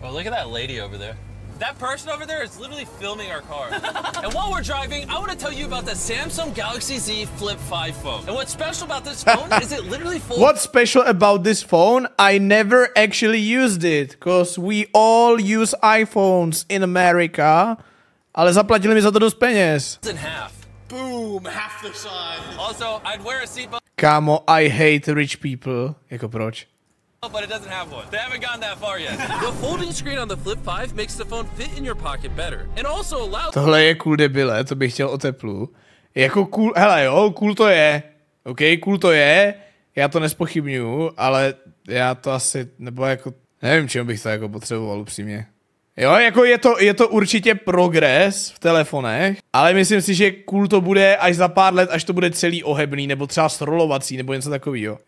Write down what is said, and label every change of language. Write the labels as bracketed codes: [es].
[en] Oh, look at that lady over there. That person over there is literally filming our car. And while we're driving, I want to tell you about the Samsung Galaxy Z Flip 5 phone. And what's special about this phone is it literally folds. What's special about this phone? I never actually used it, because we all use iPhones in America. [cs] Ale zaplatili mi za to dost peněz. [en] In half. Boom, half the size. Also, I'd wear a seatbelt. Kámo, I hate rich people. [cs] Jako proč? [en] But it doesn't have one. They haven't gone that far yet. The folding screen on the Flip 5 makes the phone fit in your pocket better. And also allows... [cs] Tohle je cool debile, to bych chtěl o teplu. Jako cool, hele jo, cool to je. OK, cool to je. Já to nespochybnuju, ale já to asi, nebo jako, nevím, čemu bych to jako potřeboval upřímně. Jo, jako je to určitě progres v telefonech, ale myslím si, že cool to bude až za pár let, až to bude celý ohebný, nebo třeba srolovací, nebo něco takového.